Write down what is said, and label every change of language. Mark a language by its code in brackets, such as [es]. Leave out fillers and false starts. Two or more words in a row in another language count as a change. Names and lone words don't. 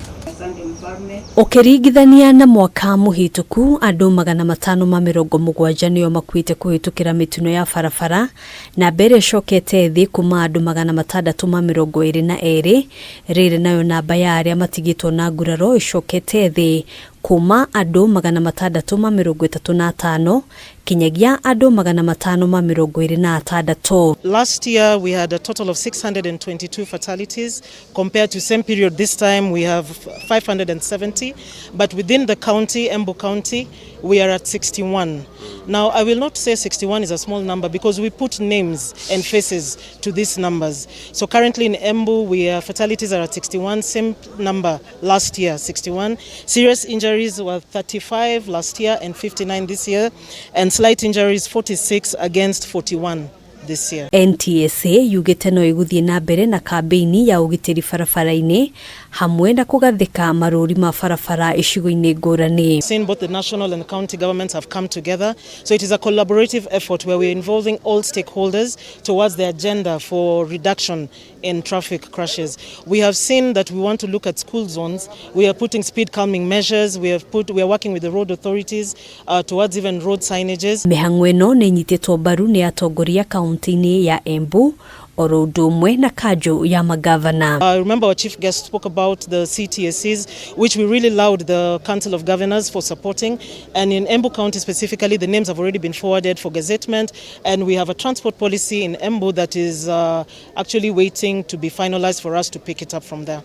[ki] Ukiringithania na mwaka muhituku andu 570 niyo makuite kuhitukira mitino ya barabara na mbere cokete thi kuma andu 622 riri nayo namba ya aria matigitwo na nguraro icokete thi kuma andu 635 kinyagia andu 526. [en] Last year we had a total of 622 fatalities. Compared to same period this time we have 570, but within the county, Embu County, we are at 61. Now I will not say 61 is a small number because we put names and faces to these numbers. So currently in Embu fatalities are at 61, same number last year, 61. Serious injuries were 35 last year and 59 this year, and slight injuries 46 against 41 this year. [ki] NTSA yugite no iguthie na mbere na kampeini ya ugitiri barabara-ini hamwe na kugathika maruri ma barabara icigo-ini ngurani. [en] Seen both the national and county governments have come together, so it is a collaborative effort where we're involving all stakeholders towards the agenda for reduction in traffic crashes. We have seen that we want to look at school zones. We are putting speed calming measures. We are working with the road authorities towards even road signages. [ki] Mihang'o ino ni nyititwo mbaru ni atongoria kaunti-ini ya Embu oro ndumwe na kanjo ya magavana. [en] I remember our chief guest spoke about the CTSCs, which we really laud the Council of Governors for supporting, and in Embu County specifically the names have already been forwarded for gazettement, and we have a transport policy in Embu that is actually waiting to be finalized for us to pick it up from there.